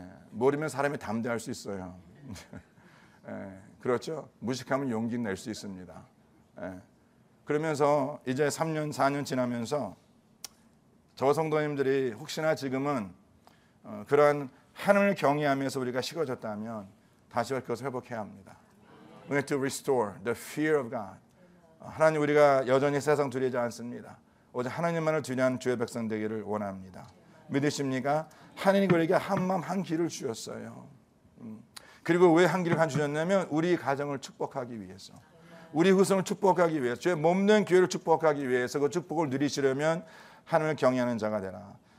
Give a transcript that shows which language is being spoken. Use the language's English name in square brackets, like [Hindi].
[Korean] 모르면 사람이 담대할 수 있어요. 그렇죠. 무식하면 용기 낼 수 있습니다. 그러면서 이제 3년 4년 지나면서 저 성도님들이 혹시나 지금은 그러한 하나님을 경외하면서 우리가 식어졌다면 다시 그것을 회복해야 합니다. [English] We need to restore the fear of God. [Korean] 하나님 우리가 여전히 세상 두려워하지 않습니다. 오직 하나님만을 두려워하는 주의 백성 되기를 원합니다. 믿으십니까? 하나님이 우리에게 한 마음 한 길을 주셨어요. 그리고 왜 한 길을 주셨냐면 우리 가정을 축복하기 위해서 우리 후손을 축복하기 위해서 주의 몸된 교회를 축복하기 위해서 그 축복을 누리시려면 하나님을 경외하는 자가 되라.